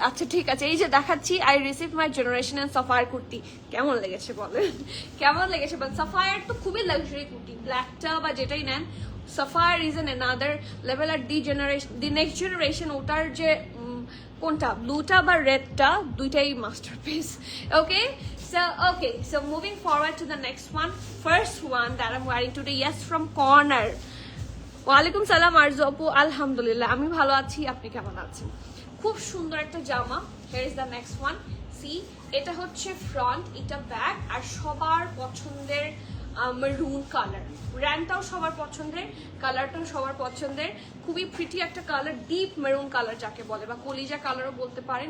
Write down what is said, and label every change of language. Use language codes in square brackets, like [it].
[bn] আচ্ছা ঠিক আছে, এই যে দেখাচ্ছি, I receive my generation and Sapphire kurti. কেমন লেগেছে বলেন, কেমন লেগেছে? বাট সাফায়ার তো খুবই লাক্সারি কুর্তি, ব্ল্যাকটা বা যেটাই নেন, [en] Sapphire is an another level. [bn] আর the next generation, ওটার যে কোনটা, ব্লুটা বা রেডটা, দুইটাই masterpiece. [en] Okay, so moving forward to the next one. First one that I'm wearing today, yes, from Corner. [bn] ওয়ালাইকুম সালাম আরজু আপু, আলহামদুলিল্লাহ আমি ভালো আছি, আপনি কেমন আছেন? খুব সুন্দর একটা জামা। [en] Here is the next one. See, [bn] এটা হচ্ছে ফ্রন্ট, এটা ব্যাক, আর সবার পছন্দের মেরুন কালার। র্যান্ডটাও সবার পছন্দের, কালারটাও সবার পছন্দের। খুবই প্রিটি একটা কালার, ডিপ মেরুন কালার যাকে বলে, বা কলিজা কালারও বলতে পারেন।